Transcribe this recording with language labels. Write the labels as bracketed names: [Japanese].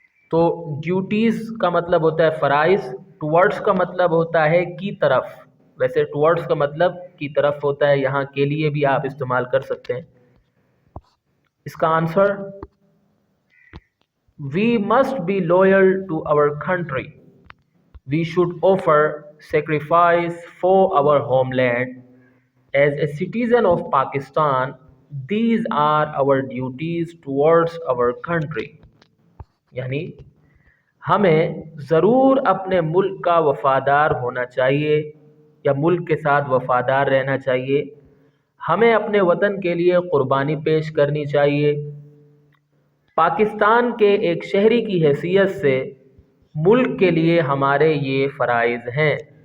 [Urdu] تو ڈیوٹیز کا مطلب ہوتا ہے فرائض، ٹورڈز کا مطلب ہوتا ہے کی طرف، ویسے ٹورڈز کا مطلب کی طرف ہوتا ہے، یہاں کے لیے بھی آپ استعمال کر سکتے ہیں۔ اس کا answer: [English] We must be loyal to our country, we should offer sacrifice for our homeland. As a citizen of Pakistan, these are our duties towards our country. [Urdu] یعنی ہمیں ضرور اپنے ملک کا وفادار ہونا چاہیے یا ملک کے ساتھ وفادار رہنا چاہیے، ہمیں اپنے وطن کے لیے قربانی پیش کرنی چاہیے۔ پاکستان کے ایک شہری کی حیثیت سے ملک کے لیے ہمارے یہ فرائض ہیں۔